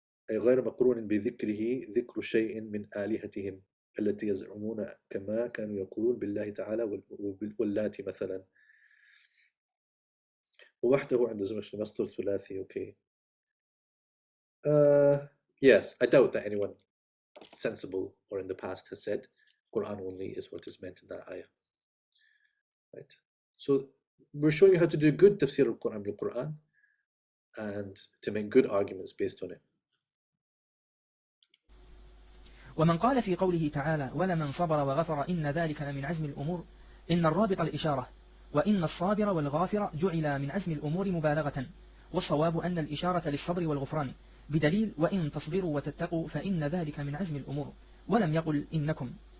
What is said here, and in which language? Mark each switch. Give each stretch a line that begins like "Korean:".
Arabic: أي غير مقرون بذكره ذكر شيء من آلهتهم التي يزعمون كما كانوا يقولون بالله تعالى واللات مثلا. ووحده عند زمن المصدر الثلاثي.
English: Okay. Yes, I doubt that anyone sensible or in the past has said Quran only is what is meant in that ayah. Right? So we're showing you how to do good tafsir al-Quran bil-Quran and to make good arguments based on it.
Arabic: ومن قال في قوله تعالى ولمن صبر وغفر إن ذلك لمن عزم الأمور إن الرابط الإشارة وإن الصابر والغافر جعل من عزم الأمور مبالغة والصواب أن الإشارة للصبر والغفران بدليل وإن تصبروا وتتقوا فإن ذلك من عزم الأمور ولم يقل إنكم.